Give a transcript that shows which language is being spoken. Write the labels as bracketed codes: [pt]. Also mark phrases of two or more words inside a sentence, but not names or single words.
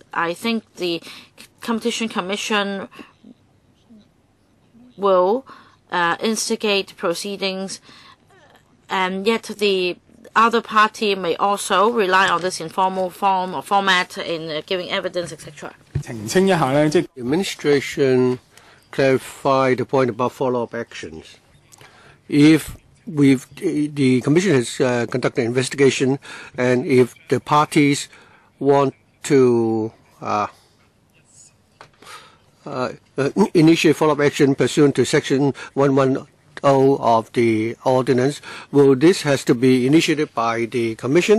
[en] I think the Competition Commission will instigate proceedings, and yet the other party may also rely on this informal form or format in giving evidence, etc. [yue] 澄清一下咧，即係 [en] The administration clarify the point about follow-up actions. If the Commission has conducted an investigation, and if the parties want to initiate follow-up action pursuant to Section 110 of the ordinance, well, this has to be initiated by the Commission.